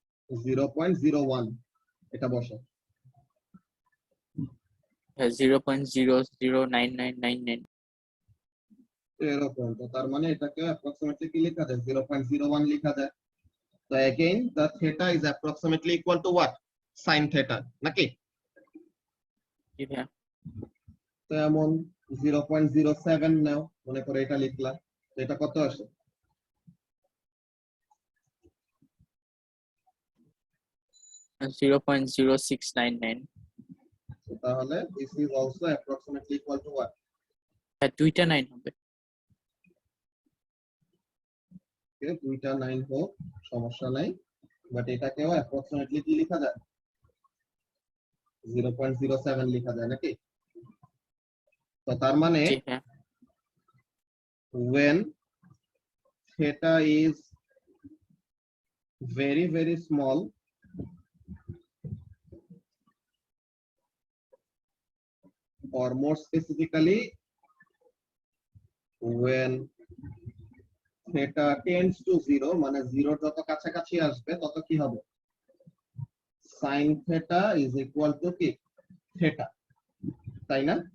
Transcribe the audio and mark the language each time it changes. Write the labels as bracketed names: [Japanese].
[Bangla] 0.01 এটা বসাও। 0.009999। এরকম, তো তার মানে এটাকে অ্যাপ্রক্সিমেটলি কি লেখা যায়? 0.01 লেখা যায়। তো [English] again the theta is approximately equal to what? sin theta [Bangla] নাকি? জি ভাইয়া। তো এমন 0.07 নাও, মনে করে এটা লিখলা, তো এটা কত আসে? আর 0.0699। তো তাহলে [English] this is also approximately equal to what? [Bangla] হ্যাঁ, দুইটা 9 হবে। Okay, দুইটা 9 হোক, সমস্যা নাই, বাট এটাকেও [English] approximately [Bangla] কি লেখা যায়? 0.07 লেখা যায় নাকি? তো তার মানে জি হ্যাঁ। [English] when theta is very small, or more specifically when theta tends to 0 [Bangla] মানে 0 যত কাছাকাছি আসবে তত কি হবে [English] sin theta is equal to [Bangla] কি [English] theta [Bangla] তাই না